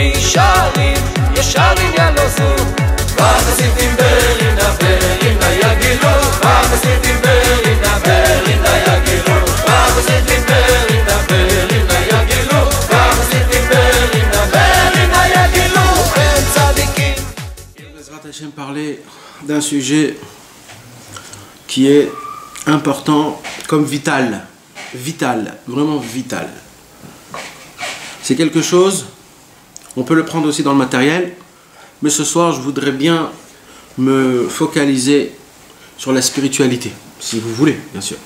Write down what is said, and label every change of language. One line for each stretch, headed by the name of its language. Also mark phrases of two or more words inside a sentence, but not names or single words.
Hebrew: ישרים, ישרים ילוזו והחסידים ברינה ברינה יגילו והחסידים ברינה ברינה יגילו והחסידים ברינה ברינה יגילו והחסידים ברינה ברינה יגילו הם צדיקים. בעזרת השם
French: parlait d'un sujet qui est important comme vital, vraiment vital. C'est quelque chose, on peut le prendre aussi dans le matériel, mais ce soir je voudrais bien me focaliser sur la spiritualité, si vous voulez, bien sûr.